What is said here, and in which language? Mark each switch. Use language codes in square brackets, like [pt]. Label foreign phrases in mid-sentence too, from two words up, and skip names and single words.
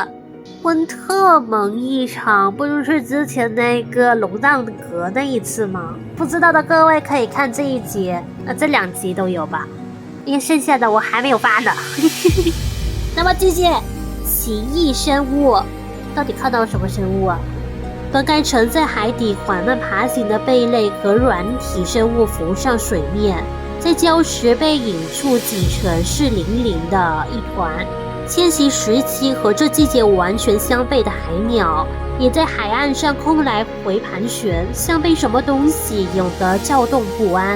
[zh] 温特蒙異常不就是之前那個龍藏閣那一次嗎？不知道的各位可以看這一集，這2集都有吧，因為剩下的我還沒有發呢。那麼繼續，奇異生物到底看到了什麼生物啊？本該沉在海底緩慢爬行的貝類和軟體生物浮上水面，在礁石被引處擠成濕淋淋的一團。遷徙時期和這季節完全相悖的海鳥，也在海岸上空來回盤旋，像被什麼東西引得躁動不安。